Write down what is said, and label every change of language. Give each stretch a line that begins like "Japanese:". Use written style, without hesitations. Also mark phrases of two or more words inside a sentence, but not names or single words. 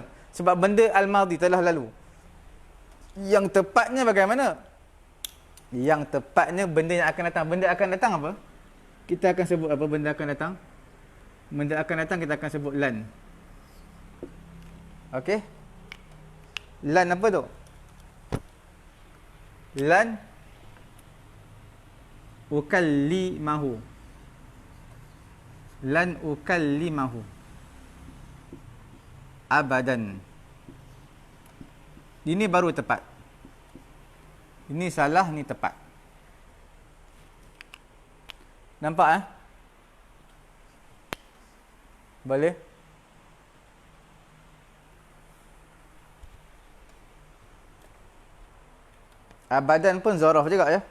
Malay: Sebab benda al-madhi telah lalu. Yang tepatnya bagaimana? Yang tepatnya benda yang akan datang. Benda akan datang apa? Kita akan sebut apa benda akan datang? Benda akan datang kita akan sebut lan. Okey? Lan apa tu?
Arabic: لن أكلمه. لن أكلمه أبدا.
Malay: Ini baru tepat. Ini salah, ni tepat. Nampak Boleh? Abadan pun zaraf juga ya.